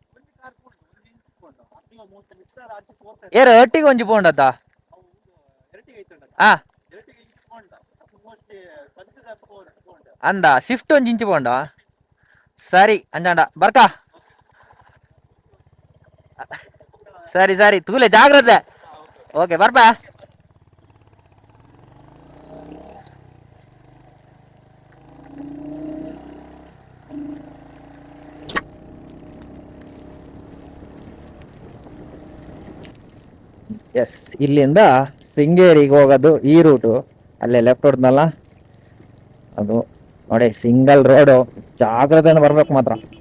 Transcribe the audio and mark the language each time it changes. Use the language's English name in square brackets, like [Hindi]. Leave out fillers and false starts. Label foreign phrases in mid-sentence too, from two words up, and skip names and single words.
[Tulu] ಏರ ಒಟ್ಟಿಗೆ ಒಂಜಿ ಪೋಂಡತಾ ಅಂದ ಶಿಫ್ಟ್ ಒಂಜಿ ಇಂಚಿ ಪೋಂಡ ಸರಿ ಅಂಜಾಂಡ ಬರ್ಕಾ ಸರಿ ಸರಿ ತೂಲೆ ಜಾಗ್ರತೆ ಓಕೆ ಬರ್ಬಾ [Kannada] ಎಸ್ ಇಲ್ಲಿಂದ ಶೃಂಗೇರಿಗೆ ಹೋಗೋದು ಈ ರೂಟು ಅಲ್ಲೇ ಲೆಫ್ಟ್ ಹೊಡೆದ್ನಲ್ಲ ಅದು ನೋಡಿ [English] single road [Kannada] ಜಾಗ್ರತೆಯಿಂದ ಬರ್ಬೇಕು ಮಾತ್ರ